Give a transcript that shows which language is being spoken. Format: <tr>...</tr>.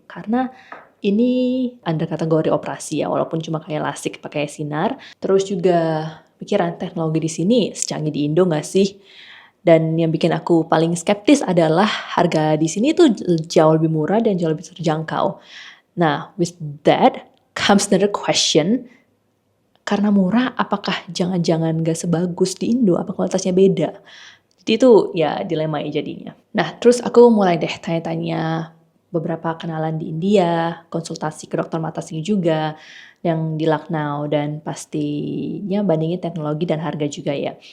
<id>Karena ini under kategori operasi ya, walaupun cuma kayak lasik pakai sinar. Terus juga pikiran teknologi di sini secanggih di Indo gak sih? Dan yang bikin aku paling skeptis adalah harga di sini tuh jauh lebih murah dan jauh lebih terjangkau.</id> <en>Nah, with that comes another question.</en> <id>Karena murah, apakah jangan-jangan gak sebagus di Indo? Apa kualitasnya beda? Jadi itu ya dilema ya jadinya. Nah, terus aku mulai deh tanya-tanya beberapa kenalan di India, konsultasi ke dokter mata sini juga, yang di Lucknow, dan pastinya bandingin teknologi dan harga juga ya.</id>